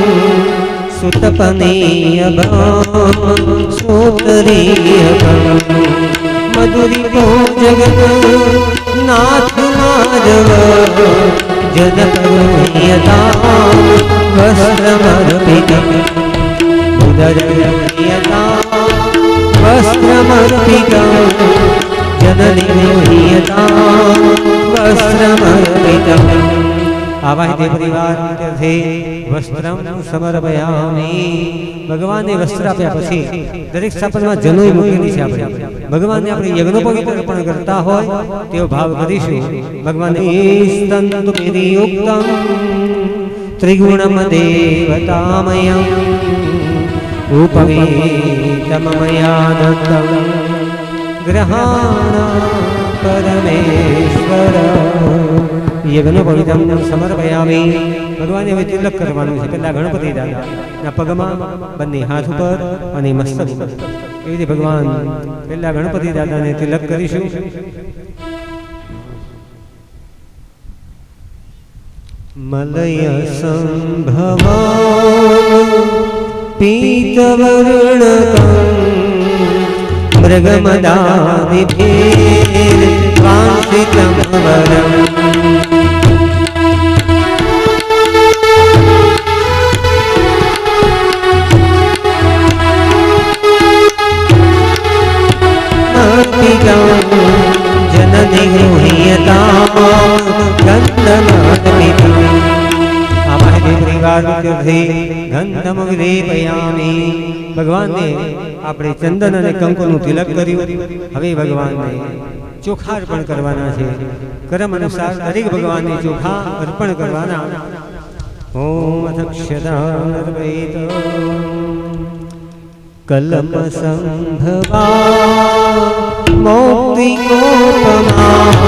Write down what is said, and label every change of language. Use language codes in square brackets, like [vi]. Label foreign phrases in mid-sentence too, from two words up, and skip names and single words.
[sa] सुतपनेयभां सोतरीयभां मधुरिपो जगत नाथ माधव जनपदीयतां वस्त्रमर्पितं उदरयतां वस्त्रमर्पितं जननीयतां वस्त्रमर्पितम् आवाहिते परिवार तीर्थे वस्त्रं समर्पयामि [gu] ભગવાનને વસ્ત્ર આપ્યા પછી દરેક સ્થાપનમાં જનોઈ મૂકેલી છે આપણે ભગવાનને આપણે યજ્ઞોપવિત અર્પણ કરતા હોય તેવો ભાવ કરીશું ભગવાનને [sa] સ્તંતુ વિયુક્તં ત્રિગુણમ દેવતામયં ઉપવીતમમયાનંદં ग्रहाण परमेश्वर यज्ञोपवीतं समर्पयामि भगवान [gu] હવે તિલક કરવાનું છે પહેલા ગણપતિ દાદાના પગમાં બંને હાથ ઉપર અને મસ્તક ઉપર એ રીતે ભગવાન પહેલા ગણપતિ દાદાને તિલક કરીશું [sa] મલય સંભવાન પીતવર્ણકં मृगमदादिभिः वांसितं वरम् जननी गृह्यतां गन्धमादमिति आवाहिते परिवार तीर्थे गन्धमग्रे સમર્પયામિ [gu] ભગવાનને આપણે ચંદન અને કંકુનું તિલક કર્યું હવે ભગવાનને ચોખા અર્પણ કરવાના છે કર્મ અનુસાર દરેક ભગવાનને ચોખા અર્પણ કરવાના [sa] ઓમ અક્ષદાનર્પયિત કલમ સંભવા મૌક્તિકોપમા